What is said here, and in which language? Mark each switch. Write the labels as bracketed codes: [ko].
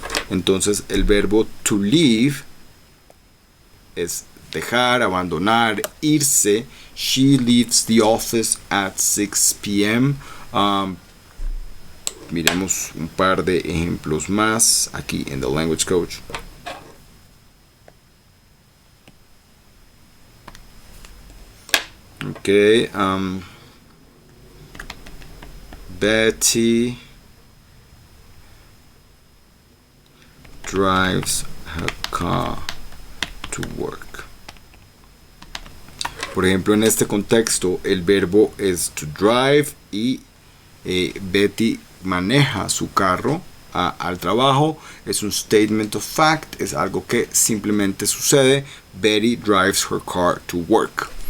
[es] Entonces el verbo [en] to leave [es] es dejar, abandonar, irse. [en] She leaves the office at 6 p.m. [es] Miremos un par de ejemplos más aquí en The Language Coach. [en] Okay, Betty drives her car to work. [es] Por ejemplo, en este contexto, el verbo es [en] to drive [es] y Betty maneja su carro al trabajo. Es un [en] statement of fact, [es] es algo que simplemente sucede. [en] Betty drives her car to work.